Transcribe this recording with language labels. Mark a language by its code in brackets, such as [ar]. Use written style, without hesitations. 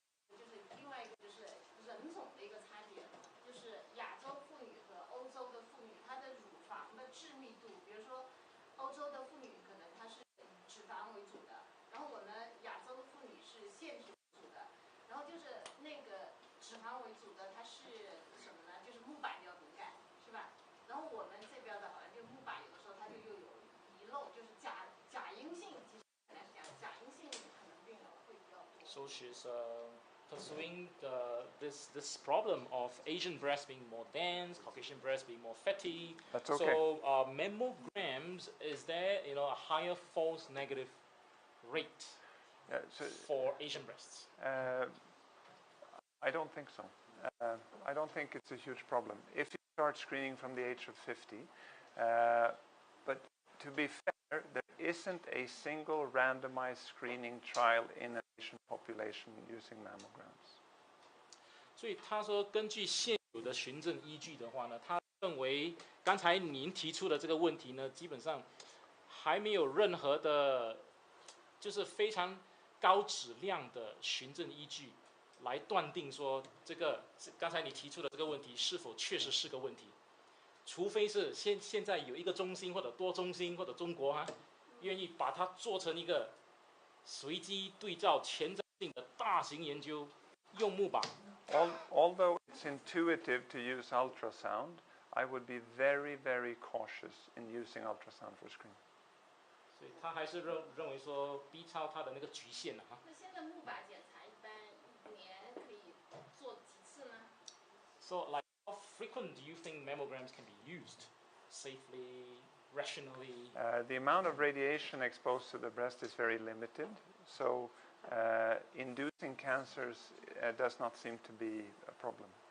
[zh] 就是另外一个就是人种的一个差别，就是亚洲妇女和欧洲的妇女，她的乳房的致密度，比如说欧洲的妇女可能她是以脂肪为主的，然后我们亚洲的妇女是腺体为主的，然后就是那个脂肪为主的，它是什么呢？就是钼靶比较敏感，是吧？然后我们这边的好像就钼靶有的时候它就又有遗漏，就是假阴性，其实本来是讲假阴性可能病人会比较多。 [en] So she's pursuing this problem of Asian breasts being more dense, Caucasian breasts being more fatty. That's okay. So mammograms, is there a higher false negative rate for Asian breasts? I don't think so. I don't think it's a huge problem if you start screening from the age of 50. But to be fair, there isn't a single randomized screening trial in an Asian population using mammograms. [zh] 所以他说，根据现有的循证依据的话呢，他认为刚才您提出的这个问题呢，基本上还没有任何的，就是非常高质量的循证依据来断定说这个刚才你提出的这个问题是否确实是个问题。除非是现在有一个中心或者多中心或者中国愿意把它做成一个随机对照前瞻性的大型研究，用钼靶。 [en] Although it's intuitive to use ultrasound, I would be very, very cautious in using ultrasound for screening. [zh] 所以他还是认为说 B 超它的那个局限了那现在钼靶检查一般一年可以做几次呢？ [en] So like how frequent do you think mammograms can be used safely, rationally? The amount of radiation exposed to the breast is very limited, so inducing cancers does not seem to be a problem.